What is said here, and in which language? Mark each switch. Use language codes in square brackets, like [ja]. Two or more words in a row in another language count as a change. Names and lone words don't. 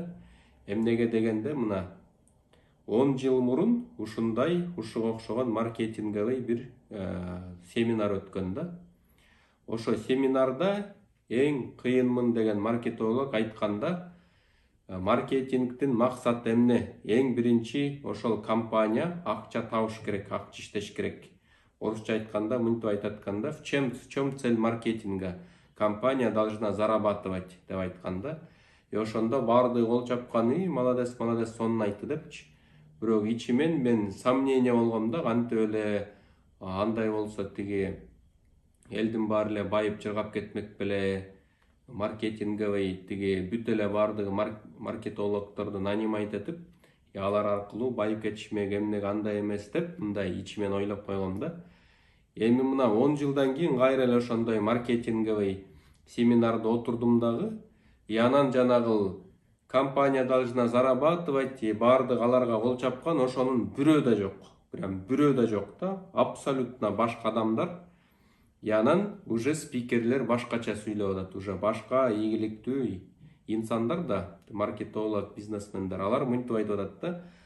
[ky] Эмнеге дегенде, мына 10 жыл мурун ушундай ушуга окшогон маркетинговый бир семинар өткөн да. Ошо семинарда эң кыйынмын деген маркетолог айтканда, маркетингдин максаты эмне? Эң биринчи ошол компания акча табыш керек, акча иштеш керек. Орусча айтканда мынтип айтат экен: [ru] в чем цель маркетинга? Компания должна зарабатывать [ky] деп айтканда. Ошондо баардыгы кол чапкан, молодец, сонун айтты депчи. Бирок ичимен мен сомнение болгом да, кантип эле андай болсо тиги элдин баары эле байып жыргап кетмек беле, маркетинговый тиги бүт эле баардыгы маркетологдорду нанимать этип, алар аркылуу байып кетишмек, эмнеге андай эмес деп, мындай ичимен ойлоп койгом да. Эми мына 10 жылдан кийин кайра эле ошондой маркетинговый семинарда отурдум дагы, анан жанагы [ru] компания должна зарабатывать, [ky] баардык аларга кол чапкан, ошонун бирөө да жок. Прям бирөө да жок да, абсолютно башка адамдар. Анан уже спикерлер башкача сүйлөп атат, уже башка ийгиликтүү инсандар да, маркетолог, бизнесмендер, алар мынтип айтып атат да.